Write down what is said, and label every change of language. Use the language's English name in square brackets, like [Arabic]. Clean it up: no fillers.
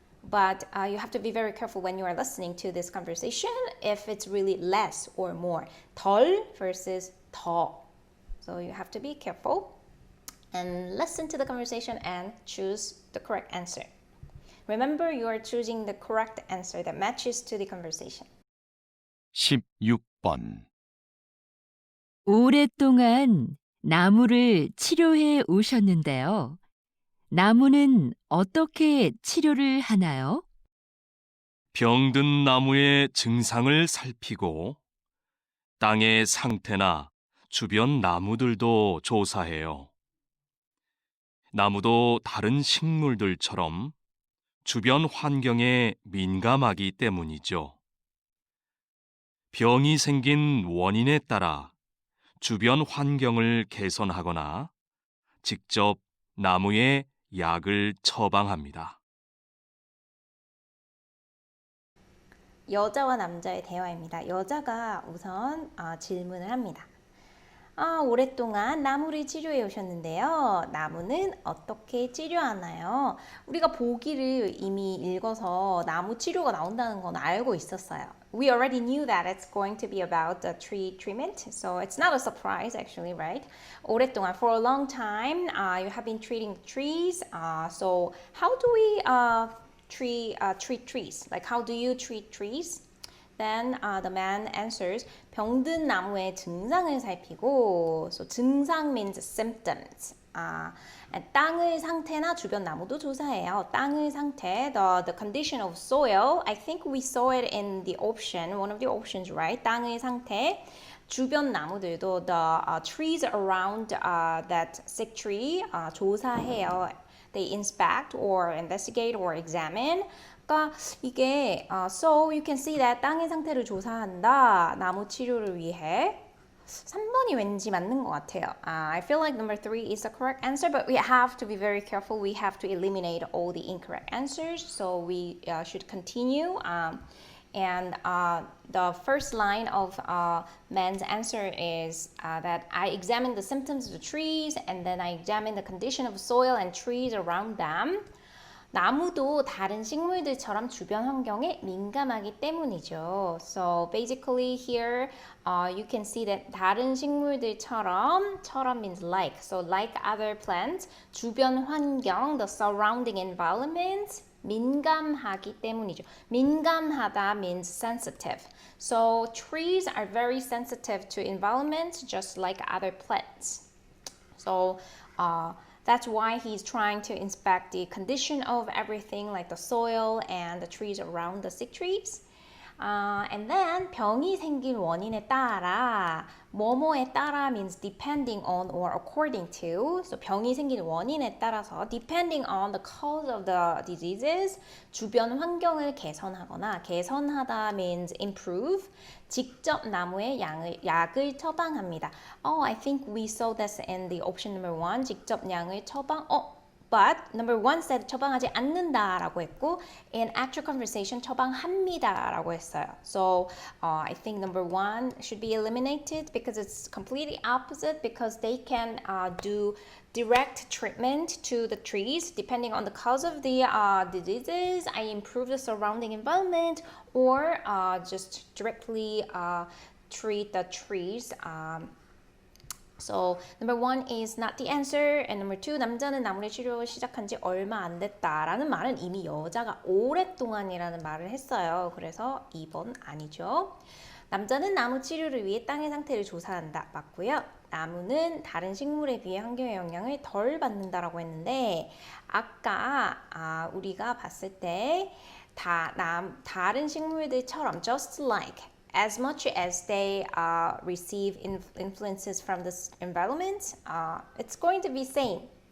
[English] But you have to be very careful when you are listening to this conversation if it's really less or more. 덜 versus 더. So you have to be careful. And listen to the conversation and choose the correct answer. Remember, you are choosing the correct answer that matches to the conversation. [Korean] 16번. 오랫동안 나무를 치료해 오셨는데요. 나무는 어떻게 치료를 하나요? 병든 나무의 증상을 살피고 땅의 상태나 주변 나무들도 조사해요. 나무도 다른 식물들처럼 주변 환경에 민감하기 때문이죠. 병이 생긴 원인에 따라 주변 환경을 개선하거나 직접 나무에 약을 처방합니다. 여자와 남자의 대화입니다. 여자가 우선 질문을 합니다. 오랫동안 나무를 치료해 오셨는데요. 나무는 어떻게 치료하나요? 우리가 보기를 이미 읽어서 나무 치료가 나온다는 건 알고 있었어요. [English] We already knew that it's going to be about the tree treatment, so it's not a surprise actually, right? 오랫동안, for a long time, you have been treating the trees. So how do we treat trees? Like how do you treat trees? Then the man answers, [Korean] 병든 나무의 증상을 살피고, [English] so 증상 means symptoms. [Korean] 땅의 상태나 주변 나무도 조사해요. [English] 땅의 상태, the condition of soil. I think we saw it in the option, one of the options, right? [Korean] 땅의 상태, 주변 나무들도 [English] the trees around that sick tree [Korean] 조사해요. [English] They inspect or investigate or examine. [Korean] 그러니까 이게 [English] so you can see that [Korean] 땅의 상태를 조사한다. 나무 치료를 위해 3번이 왠지 맞는 것 같아요. [English] I feel like number 3 is the correct answer, but we have to be very careful. We have to eliminate all the incorrect answers. So we should continue. And the first line of man's answer is that I examined the symptoms of the trees and then I examined the condition of soil and trees around them. [Korean] 나무도 다른 식물들처럼 주변 환경에 민감하기 때문이죠. [English] So basically here you can see that [Korean] 다른 식물들처럼, 처럼 [English] means like. So like other plants, [Korean] 주변 환경, [English] the surrounding environment, [Korean] 민감하기 때문이죠. 민감하다 [English] means sensitive. So trees are very sensitive to environment just like other plants. So that's why he's trying to inspect the condition of everything like the soil and the trees around the sick trees. And then [Korean] 병이 생긴 원인에 따라 뭐뭐에 따라 [English] means depending on or according to. So [Korean] 병이 생긴 원인에 따라서 [English] depending on the cause of the diseases. [Korean] 주변 환경을 개선하거나 개선하다 [English] means improve. [Korean] 직접 나무에 약을 처방합니다. [English] I think we saw this in the option number 1. [Korean] 직접 약을 처방. But number 1 said 처방하지 않는다라고 했고 [English] in actual conversation [Korean] 처방합니다라고 했어요. [English] So I think number 1 should be eliminated because it's completely opposite because they can do direct treatment to the trees depending on the cause of the diseases. I improve the surrounding environment or just directly treat the trees. So number 1 is not the answer and number 2 [Korean] 남자는 나무를 치료 시작한 지 얼마 안 됐다라는 말은 이미 여자가 오랫동안이라는 말을 했어요. 그래서 2번 아니죠. 남자는 나무 치료를 위해 땅의 상태를 조사한다. 맞고요. 나무는 다른 식물에 비해 환경의 영향을 덜 받는다라고 했는데 아까 우리가 봤을 때 다른 식물들처럼 [English] just like as much as they receive influences from this environment, it's going to be same.